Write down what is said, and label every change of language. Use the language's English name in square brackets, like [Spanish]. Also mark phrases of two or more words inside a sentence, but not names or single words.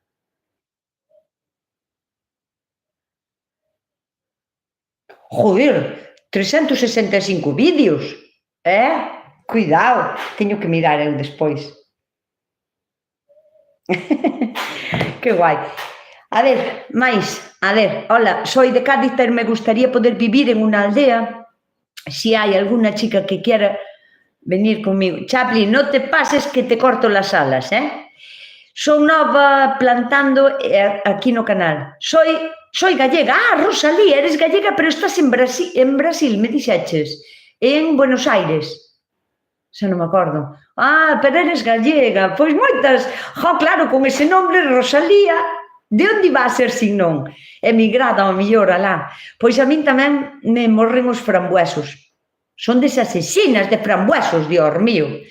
[Galician] Joder, 365 vídeos, Cuidado, teño que mirar eu despois. Que guai. [Spanish] Hola, soy de Cádiz, pero me gustaría poder vivir en una aldea. Si hay alguna chica que quiera venir conmigo. Chaplin, no te pases que te corto las alas, [Galician] Son nova plantando aquí no canal. [Spanish] Soy gallega. Rosalía, eres gallega, pero estás en Brasil, [Galician] me dixeches. En Buenos Aires. Xa non me acordo. [Spanish] Pero eres gallega. [Galician] Pois moitas. [Spanish] Claro, con ese nombre, Rosalía, de onde va a ser sin non? [Galician] Emigrada ao mellor alá. Pois a min tamén me morren os frambuesos. Son desasesinas de frambuesos, [Spanish] Dios mío.